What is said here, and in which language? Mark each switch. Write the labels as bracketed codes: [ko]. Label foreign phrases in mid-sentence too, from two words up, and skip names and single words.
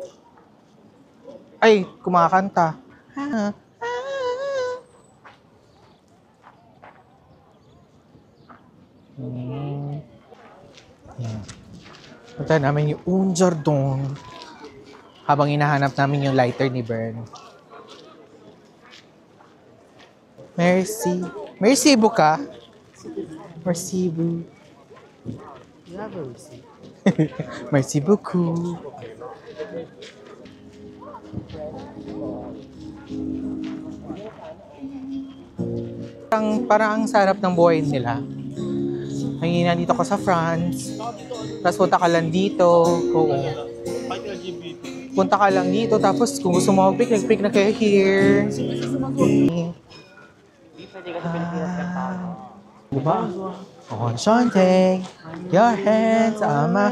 [tl] Ay, kumakanta. Yan. Punta namin yung Unjardon habang hinahanap namin yung lighter ni Bern. [fr] Merci. Merci buka. Merci bu. Merci beaucoup. [tl] Parang ang sarap ng buhay nila. Ngayon, nandito ka sa France. Tapos punta ka lang dito. Oo. Punta ka lang dito. Tapos kung gusto mo mag-picnic na kayo here. Diba? Enchante. [en] Your hands, [tl] ama.